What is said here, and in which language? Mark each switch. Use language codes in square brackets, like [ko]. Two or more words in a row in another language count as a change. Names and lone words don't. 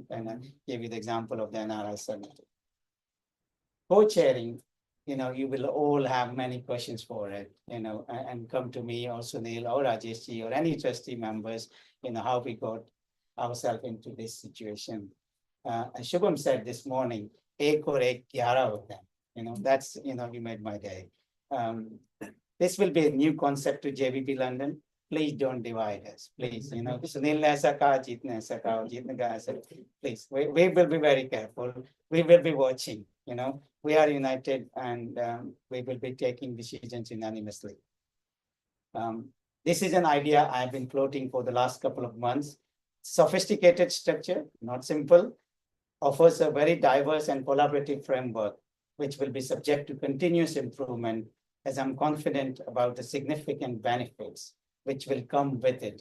[en] And I gave you the example of the NRI Summit. Co-chairing, you will all have many questions for it, and come to me or Sunil or Rajesh or any trustee members, how we got ourselves into this situation. As Shubham said this morning, [hi] एक और एक [en] 11 of them, that's, you made my day. This will be a new concept to JVP London. Please don't divide us, please. [hi] सुनील ने ऐसा कहा, जीत ने ऐसा कहा, जीत ने कहा ऐसा. [en] Please, we will be very careful. We will be watching, we are united, and we will be taking decisions unanimously. This is an idea I've been floating for the last couple of months. Sophisticated structure, not simple, offers a very diverse and collaborative framework, which will be subject to continuous improvement, as I'm confident about the significant benefits which will come with it.